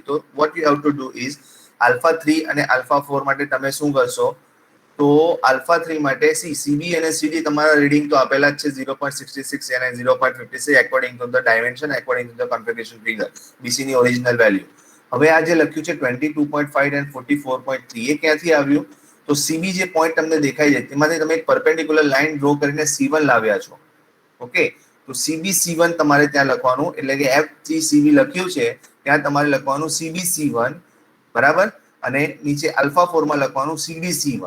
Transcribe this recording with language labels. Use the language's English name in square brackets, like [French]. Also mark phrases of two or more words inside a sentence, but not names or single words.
[English] તો what you have to do is alpha 3 અને alpha 4 [Gujarati] માટે તમે શું કરશો? તો alpha 3 માટે CB અને CD તમારા રીડિંગ તો આપેલા જ છે 0.66 અને 0.56 [English] according to the dimension, according to the configuration figure, [Gujarati] BC ની [English] original value. [Gujarati] હવે આ જે લખ્યું છે 22.5 and 44.3 એ ક્યાંથી આવ્યું? તો સીબી જે પોઈન્ટ તમને દેખાય છે તેમાંથી તમે એક [English] perpendicular line draw [Gujarati] કરીને C1 લાવ્યા છો. ઓકે, તો CB C1 તમારે ત્યાં લખવાનું, એટલે કે F3CB લખ્યું છે ત્યાં તમારે લખવાનું CB C1, બરાબર, અને નીચે આલ્ફા 4 માં લખવાનું CB C1.